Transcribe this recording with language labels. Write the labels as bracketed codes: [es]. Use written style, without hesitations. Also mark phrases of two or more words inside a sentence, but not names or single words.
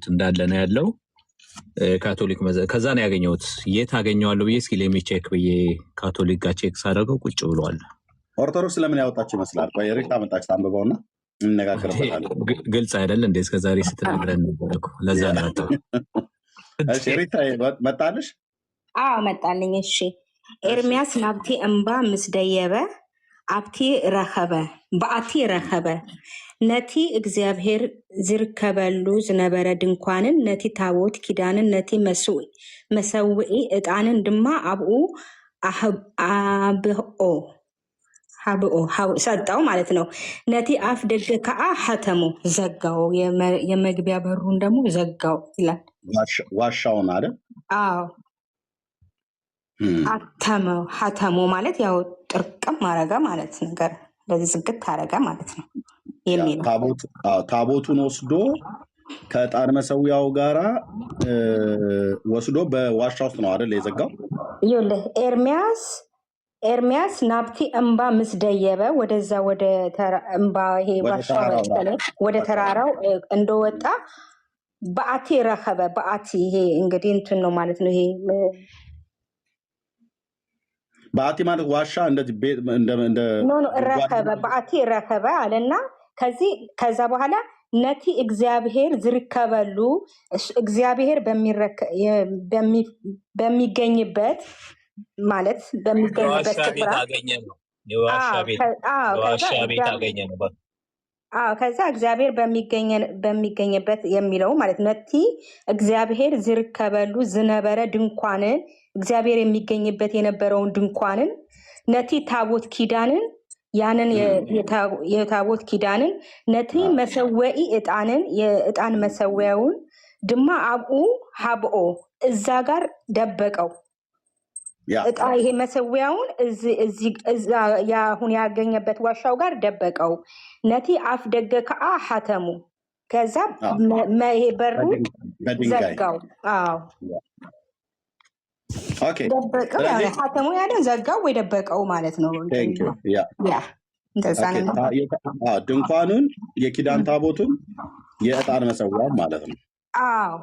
[am] እንዳለ ነው ያለው። ካቶሊክ ከዛ ነው ያገኘሁት። የት አገኘዋለሁ ብዬ እስኪ ቼክ ብዬ ካቶሊክ ጋር ቼክ ሳደርገው ቁጭ ብለዋል። ኦርቶዶክስ ለምን ያወጣች ይመስላል? ቆይ ሪታ መጣች፣ ታንብበውና እንነጋገርበታለን። ግልጽ አይደል እንዴ? እስከዛሬ ስትነግረን ነበር እኮ። ለዛ ነው ያወጣው። እሺ ሪታ መጣልሽ? አዎ መጣልኝ። እሺ [ti] ኤርሚያስ ናብቲ እምባ ምስደየበ አብቲ ረኸበ በአቲ ረኸበ ነቲ እግዚአብሔር ዝርከበሉ ዝነበረ ድንኳንን ነቲ ታቦት ኪዳንን ነቲ መሰውኢ ዕጣንን ድማ አብኡ አብኦ [am] ሰጠው ማለት ነው። [ti] ነቲ አፍ ደገ ከአ ሐተሙ [am] ዘጋው፣ የመግቢያ በሩን ደግሞ ዘጋው ይላል። ዋሻውን አይደል? አዎ አተመው። ሐተሙ ማለት ያው ጥርቅም አረገ ማለት ነገር ለዚህ ዝግት አረገ ማለት ነው የሚለው ታቦቱን ወስዶ ከዕጣን መሰዊያው ጋራ ወስዶ በዋሻ ውስጥ ነው አይደል የዘጋው? ይኸውልህ ኤርሚያስ [ti] ናብቲ እምባ ምስደየበ [am] ወደዛ ወደ እምባ ይሄ ዋሻው ወደ ተራራው እንደወጣ [ti] በአቲ ረኸበ በአቲ [am] ይሄ እንግዲህ እንትን ነው ማለት ነው። ይሄ በአቲ ማለት ዋሻ እንደዚህ ቤት እንደ [ti] ረኸበ በአቲ ረኸበ [am] አለና ከዛ በኋላ [ti] ነቲ እግዚአብሔር ዝርከበሉ [am] እግዚአብሔር በሚገኝበት ማለት በሚገኝበት ስፍራ ከዛ እግዚአብሔር በሚገኝበት የሚለው ማለት [ti] ነቲ እግዚአብሔር ዝርከበሉ ዝነበረ ድንኳንን [am] እግዚአብሔር የሚገኝበት የነበረውን ድንኳንን [ti] ነቲ ታቦት [am] ኪዳንን ያንን የታቦት ኪዳንን [ti] ነቲ መሰወኢ ዕጣንን [am] የዕጣን መሰዊያውን ድማ [ti] አብኡ ሀብኦ [am] እዛ ጋር ደበቀው። ይሄ መሰዊያውን ያሁን ያገኘበት ዋሻው ጋር ደበቀው። [ti] ነቲ አፍ ደገ ከአ ሐተሙ [am] ከዛ ይሄ በሩ ዘጋው። አዎ ደበቀው። ሐተሙ ያለን ዘጋው ወይ ደበቀው ማለት ነው። ድንኳኑን፣ የኪዳን ታቦቱን፣ የዕጣን መሰዊያውን ማለት ነው።